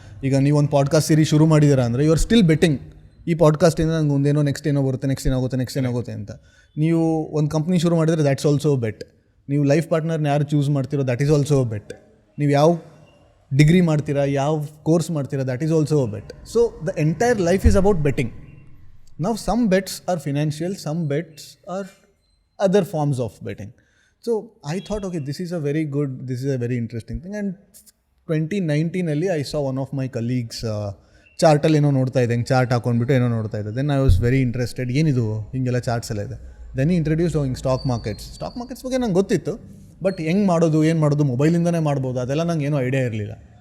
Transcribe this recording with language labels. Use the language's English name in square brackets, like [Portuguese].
[Kannada] ಈಗ ನೀವು ಒಂದು ಪಾಡ್ಕಾಸ್ಟ್ ಸೀರೀಸ್ ಶುರು ಮಾಡಿದ್ದೀರಾ ಅಂದರೆ [English] You are still betting. [Kannada] ಈ ಪಾಡ್ಕಾಸ್ಟಿಂದ ನಂಗೆ ಒಂದೇನೋ ನೆಕ್ಸ್ಟ್ ಏನೋ ಬರುತ್ತೆ, ನೆಕ್ಸ್ಟ್ ಏನಾಗುತ್ತೆ ಅಂತ. ನೀವು ಒಂದು ಕಂಪ್ನಿ ಶುರು ಮಾಡಿದರೆ [English] That's also bet. [Kannada] ನೀವು ಲೈಫ್ ಪಾರ್ಟ್ನರ್ನ ಯಾರು ಚೂಸ್ ಮಾಡ್ತೀರೋ [English] That is also bet. [Kannada] ನೀವು ಯಾವ ಡಿಗ್ರಿ ಮಾಡ್ತೀರಾ, ಯಾವ ಕೋರ್ಸ್ ಮಾಡ್ತೀರಾ, [English] That is also bet. So the entire life is about betting. Now some bets are financial, some bets are other forms of betting. So I thought, okay, this is a very interesting thing. [Kannada] And 2019 ಅಲ್ಲಿ [English] I saw one of my colleagues [Kannada] ಚಾರ್ಟಲ್ಲಿ ಏನೋ ನೋಡ್ತಾ ಇದ್ದೆ, chart ಹಾಕೊಂಡ್ಬಿಟ್ಟು ಏನೋ ನೋಡ್ತಾ ಇದ್ದೆ. [English] then I was very interested, [Kannada] ಏನಿದು ಹಿಂಗೆಲ್ಲ charts ಎಲ್ಲ ಇದೆ. ದೆನ್ ಇಂಟ್ರಡ್ಯೂಸ್ ಹಿಂಗೆ ಸ್ಟಾಕ್ ಮಾರ್ಕೆಟ್ಸ್ ಬಗ್ಗೆ ನಂಗೆ ಗೊತ್ತಿತ್ತು, ಬಟ್ ಹೆಂಗೆ ಮಾಡೋದು, ಏನು ಮಾಡೋದು, ಮೊಬೈಲಿಂದನೇ ಮಾಡ್ಬೋದು, ಅದೆಲ್ಲ ನಂಗೆ ಏನೂ ಐಡಿಯಾ ಇರಲಿಲ್ಲ.